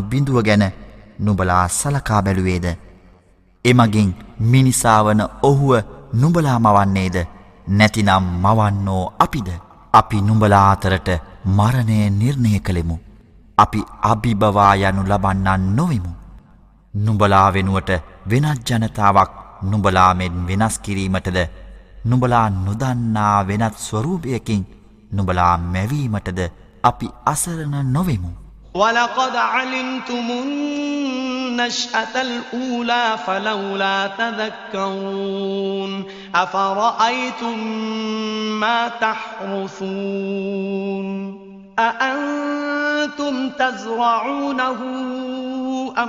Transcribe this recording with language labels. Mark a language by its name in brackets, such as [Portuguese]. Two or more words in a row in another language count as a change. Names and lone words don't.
[Sinhala] බිඳුව ගැන නුඹලා සලකා බැලුවේද එමගින් මිනිසාවන ඔහුව නුඹලා මවන්නේද නැතිනම් මවන්නෝ අපිද අපි නුඹලා අතරට මරණය නිර්ණය කළෙමු අපි අභිබවා යනු ලබන්නන් නොවෙමු නුඹලා වෙනුවට වෙනත් ජනතාවක් නුඹලා මෙන් වෙනස් කිරීමටද නුඹලා නොදන්නා වෙනත් ස්වරූපයකින් නුඹලා මැවීමටද අපි අසරණ නොවෙමු [Arabic] وَلَقَدْ عَلِمْتُمُ النَّشْأَةَ الْأُولَى فَلَوْلَا تَذَكَّرُونَ أَفَرَأَيْتُم مَّا تَحْرُثُونَ أَأَنتُمْ تَزْرَعُونَهُ أَمْ